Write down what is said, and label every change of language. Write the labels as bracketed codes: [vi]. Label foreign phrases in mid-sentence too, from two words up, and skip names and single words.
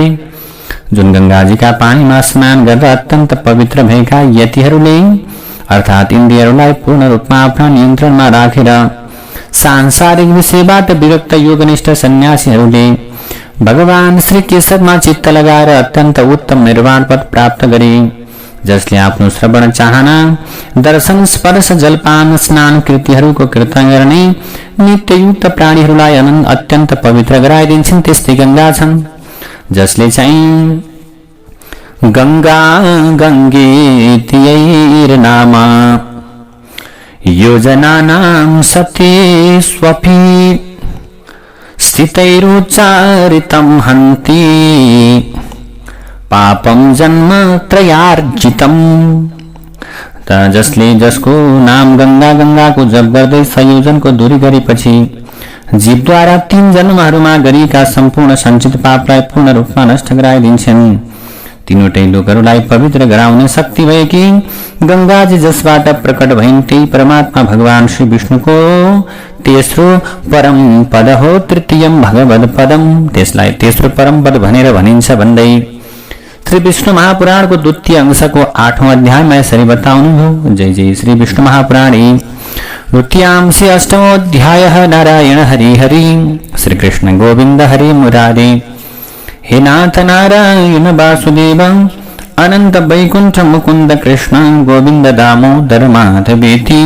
[ne] जुन गङ्गाजीका पानीमा स्नान गरेर अत्यन्त पवित्र भएका यतिहरूले अर्थात् इन्द्रियहरूलाई पूर्ण रूपमा आफ्ना नियन्त्रणमा राखेर सांसारिक विषयबाट विरक्त योगनिष्ठ सन्यासीहरूले भगवान श्री केशवमा चित्त लगाएर अत्यन्त उत्तम निर्वाण पद प्राप्त गरे। जसले आफ्नो श्रवण चाहना दर्शन स्पर्श जलपान स्नान कृतिहरूको कीर्तन गर्ने नित्ययुक्त प्राणीहरूलाई अत्यन्त पवित्र गराइदिन्छन् त्यस्तै गंगा छन् जसले चाहिँ गंगा [sa] गंगेत्यैर्नाम योजनानां सत्येष्वपि स्थितैरुच्चारितं हन्ति पापम जन्म त्रयार्जितम। [ne] जसले जसको नाम गंगा गंगाको जप गर्दै संयोजनको दूरी गरेपछि जीवद्वारा 3 जन्महरूमा गरिएका सम्पूर्ण सञ्चित पापलाई पूर्ण रूपमा नष्ट गराइदिन्छन्। तीनवटै लोकहरूलाई पवित्र गराउने शक्ति भएकी गंगाजी जसबाट प्रकट भइन् त्यही परमात्मा भगवान श्री विष्णुको तेस्रो परम पद हो। [sa] तृतीयम भगवद पदम, [ne] त्यसलाई तेस्रो परम पद भनेर भनिन्छ भन्दै श्री विष्णु महापुराणको द्वितीय अंशको 8औं अध्यायमा यसरी बताउनुभयो। [sa] जय जय श्री विष्णु महापुराणे द्वितीयांशे 8मो अध्यायः। नारायण हरि हरि, श्री कृष्ण गोविंद हरि मुरारे। हे नाथ नारायण वासुदेव, अनंत वैकुंठ मुकुंद कृष्ण गोविंद दामोदर माधवेति।